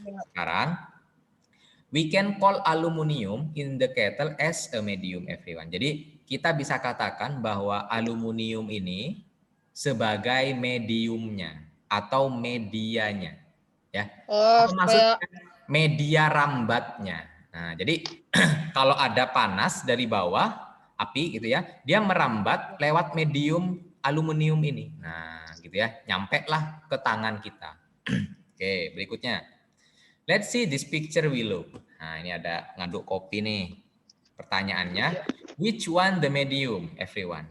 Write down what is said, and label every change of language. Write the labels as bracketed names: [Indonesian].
[Indonesian] Sekarang [English] we can call aluminium in the kettle as a medium, everyone. [Indonesian] Jadi kita bisa katakan bahwa aluminium ini sebagai mediumnya atau medianya, ya. Oh, Apa supaya maksudnya? Media rambatnya. Nah, jadi kalau ada panas dari bawah api gitu ya, dia merambat lewat medium aluminium ini. Nah, gitu ya, nyampe lah ke tangan kita. Oke, berikutnya. [English] Let's see this picture below. [Indonesian] Nah, ini ada ngaduk kopi nih. Pertanyaannya, [English] which one the medium, everyone?